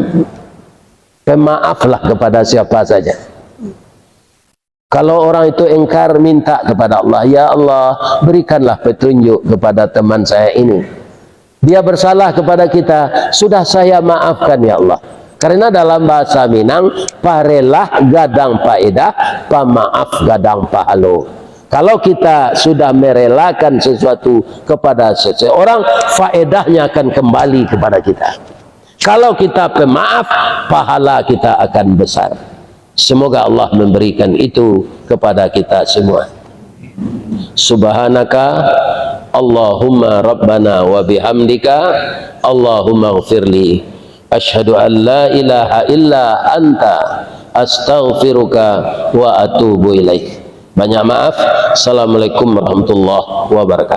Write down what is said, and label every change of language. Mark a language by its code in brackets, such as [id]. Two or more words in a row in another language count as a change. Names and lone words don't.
[id] Pemaaflah kepada siapa saja. Kalau orang itu engkar, minta kepada Allah, [ar] يا الله, [id] berikanlah petunjuk kepada teman saya ini. Dia bersalah kepada kita, sudah saya maafkan [ar] يا الله. [id] Karena dalam bahasa Minang, [min] parelah gadang paedah, pamaaf gadang pahalo. [id] Kalau kita sudah merelakan sesuatu kepada seseorang, faedahnya akan kembali kepada kita. Kalau kita pemaaf, pahala kita akan besar. Semoga Allah memberikan itu kepada kita semua. [ar] سبحانك اللهم ربنا وبحمدك اللهم اغفر لي أشهد أن لا إله إلا أنت أستغفرك وأتوب إليك. [id] Banyak maaf. [ar] السلام عليكم ورحمة الله وبركاته.